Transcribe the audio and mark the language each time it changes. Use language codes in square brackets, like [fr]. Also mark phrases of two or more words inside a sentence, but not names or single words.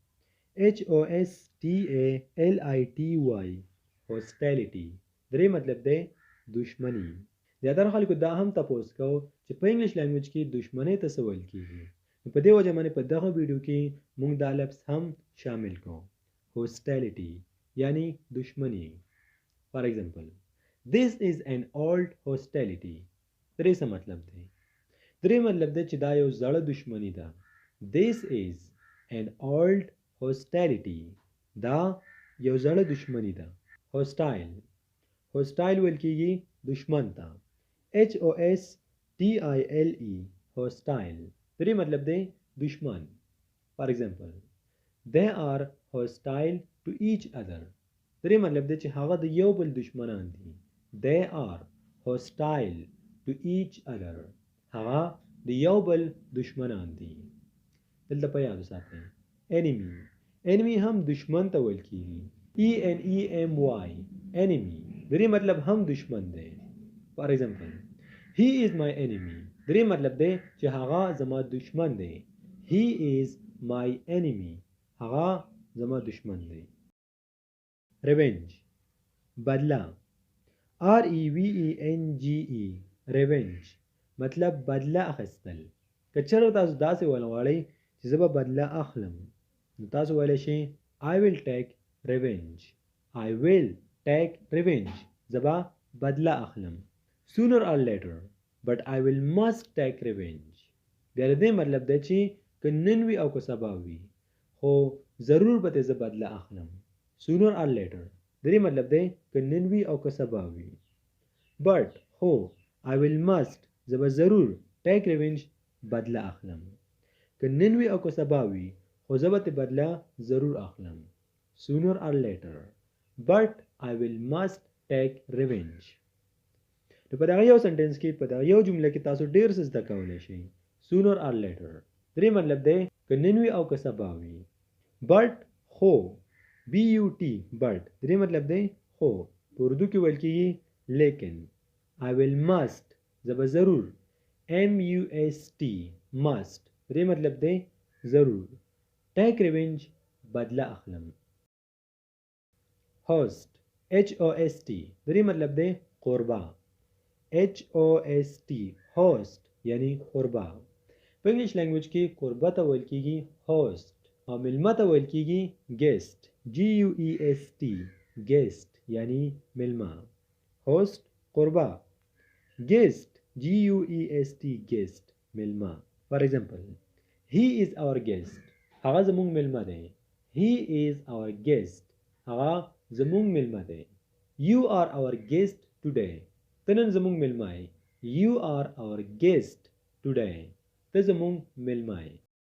[en] HOSTALITY hostility [ps] درې مطلب دی دشمنی. زیاتره خلکو دا هم تپوس کو چې په انګلیش لینګویج کې دشمنۍ ته څه ویل کیږي. په دې وجه باندې په دغه ویډیو کې موږ دا لفظ هم شامل کوو. hostility یعنی دشمنی. [en] For example, this is an old hostility. [ps] درې څه مطلب دی؟ درې مطلب دی چې دا یو زړه دشمنی ده. [en] This is an old hostility. [ps] دا یو زړه دشمنی ده. hostile ویل کیږي دشمن ته. [en] HOSTILE hostile [ps] درې مطلب دی دشمن. [en] For example, they are hostile to each other. [ps] درې مطلب دی چې هغه د یو بل دشمنان دي. [en] They are hostile to each other. [ps] هغه د یو بل دشمنان دي. دلته په یاد وساتئ enemy هم دشمن ته ویل کیږي. [en] ENEMY enemy [ps] درې مطلب هم دشمن دی. [en] For example, he is my enemy [ps] درې مطلب دی چې هغه زما دشمن دی. [en] He is my enemy [ps] هغه زما دشمن دی. revenge بدلا [en] REVENGE revenge [ps] مطلب بدلا اخیستل. که چېرته تاسو داسې ولغواړئ چې زه به بدلا اخلم نو تاسو ویلی شئ [en] I will take revenge. [ps] زه به بدلا اخلم. [en] sooner or later but I will must take revenge. [ps] بیا د دې مطلب دی چې که نن وي او که سبا وي خو ضرور به زه بدلا اخلم. [en] sooner or later [ps] د دې مطلب دی که نن وي او که سبا وي. but خو [en] I will must [ps] زه به ضرور [en] take revenge [ps] بدلا اخلم. که نن وي او که سبا وي خو زه به بدلا ضرور اخلم. [en] sooner or later but I will must take revenge. [ps] نو په دغه یو سنټنس کې په دغه یو جمله کې تاسو ډېر څه زده کولی شئ. [en] sooner or later [ps] درې مطلب دی که نن وي او که سبا وي. but خو [en] BUT but [ps] درې مطلب دی خو په اردو کې ویل کېږي لیکن. [en] I will must [ps] زه به ضرور. [en] MUST must [ps] درې مطلب دی ضرور. [en] take revenge [ps] بدلا اخلم. [en] host HOST [ps] درې مطلب دی قربا. [en] HOST host [ps] یعنی قربا. په انګلیش لینګویج کې قربا ته ویل کېږي host او مېلمه ته ویل کېږي guest. [en] GUEST guest [ps] یعنی مېلمه. host قربا. [en] guest GUEST guest مېلمه. For example, he is our guest [ps] هغه زموږ مېلمه دی. [en] He is our guest [ps] هغه زموږ مېلمه دی. [en] You are our guest today [ps] ته نن زموږ مېلمه یې. [en] You are our guest today [ps] ته زموږ مېلمه یې.